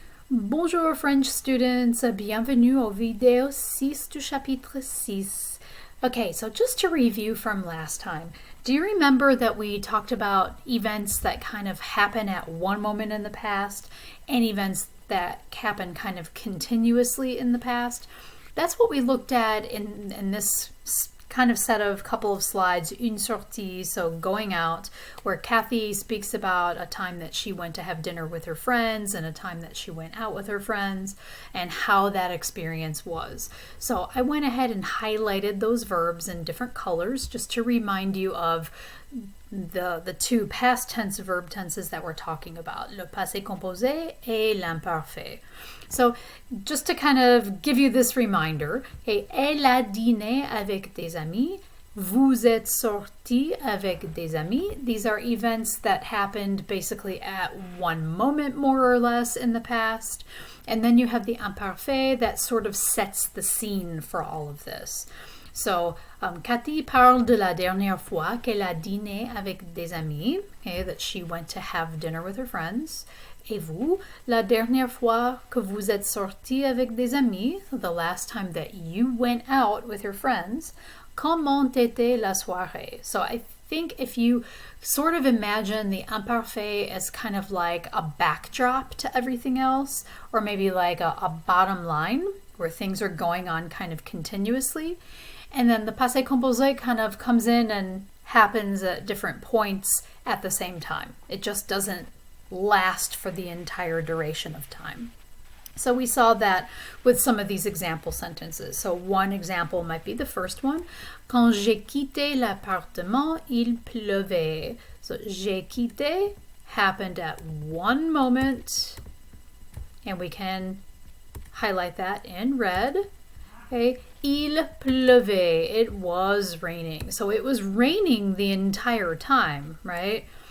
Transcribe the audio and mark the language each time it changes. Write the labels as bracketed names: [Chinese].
[French] Bonjour [English] French students, [French] bienvenue au vidéo 6 du chapitre 6. [English] Okay, so just to review from last time, do you remember that we talked about events that kind of happen at one moment in the past and events that happen kind of continuously in the past? That's what we looked at in this kind of set of couple of slides, [French] une sortie, [English] so going out, where Kathy speaks about a time that she went to have dinner with her friends and a time that she went out with her friends and how that experience was. So I went ahead and highlighted those verbs in different colors just to remind you of the two past tense verb tenses that we're talking about, [French] le passé composé et l'imparfait. [English] So just to kind of give you this reminder, okay, [French] elle a dîné avec des amis, vous êtes sorti avec des amis. [English] These are events that happened basically at one moment more or less in the past. And then you have the imparfait that sort of sets the scene for all of this. [French] So, Cathy parle de la dernière fois qu'elle a dîné avec des amis, [English] okay, that she went to have dinner with her friends. [French] Et vous, la dernière fois que vous êtes sorti avec des amis, [English] the last time that you went out with your friends, [French] comment était la soirée? [English] So I think if you sort of imagine the imparfait as kind of like a backdrop to everything else, or maybe like a bottom line where things are going on kind of continuously, and then the passé composé kind of comes in and happens at different points at the same time. It just doesn't last for the entire duration of time. So we saw that with some of these example sentences. So one example might be the first one. [French] Quand j'ai quitté l'appartement, il pleuvait. [English] So [French] j'ai quitté [English] happened at one moment, and we can highlight that in red. Okay. [French] Il pleuvait. [English] It was raining. So it was raining the entire time, right?